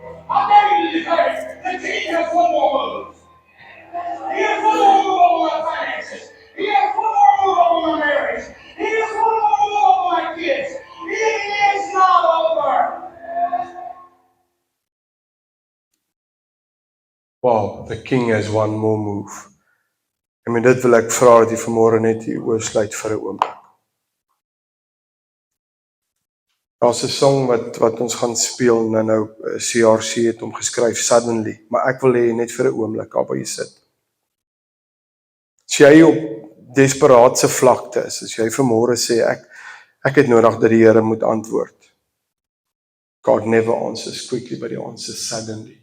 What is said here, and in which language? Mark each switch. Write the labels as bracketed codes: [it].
[en] I dare you to declare it. The king has one more move. He has one more move over my finances. He has one more move over my marriage. He has one more move over my kids. It is not over. Wow, the king has one more move. [af] Dit wil ek vra dat jy vanmôre net hier oorsluit vir 'n oomblik. Daar's 'n song wat ons gaan speel nou CRC het hom geskryf, Suddenly, maar ek wil hê net vir 'n oomblik daar waar jy sit. As jy op desperaatse vlakte is, as jy vanmôre sê ek het nodig dat die Here moet antwoord. [en] God never answers quickly, but He answers suddenly.